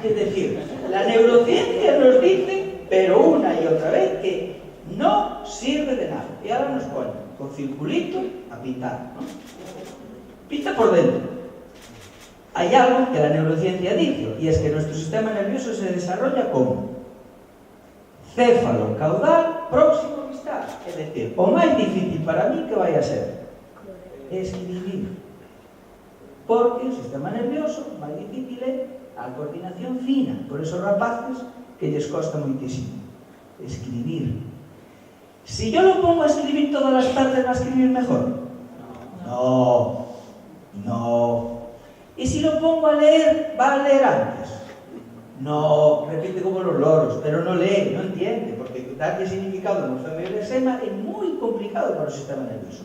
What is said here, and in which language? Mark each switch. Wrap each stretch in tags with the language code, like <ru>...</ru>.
<es>Es decir, la neurociencia nos dice, pero una y otra vez, que no sirve de nada. Y ahora nos pone con circulito a pintar, ¿no? Pinta por dentro. Hay algo que la neurociencia dice, y es que nuestro sistema nervioso se desarrolla como céfalo caudal próximo vistal.</es> <gl>Es decir, o máis difícil para mí que vai a ser escribir. Porque o sistema nervioso máis difícil é a coordinación fina. Por esos rapaces que lles costa moitísimo escribir.</gl> <es>Si yo lo pongo a escribir todas las tardes, ¿va a escribir mejor? No. ¿Y si lo pongo a leer, va a leer antes? No, repite como los loros, pero no lee, no entiende, porque darle significado no morfema</es> <gl>é moi complicado para o sistema nervioso.</gl>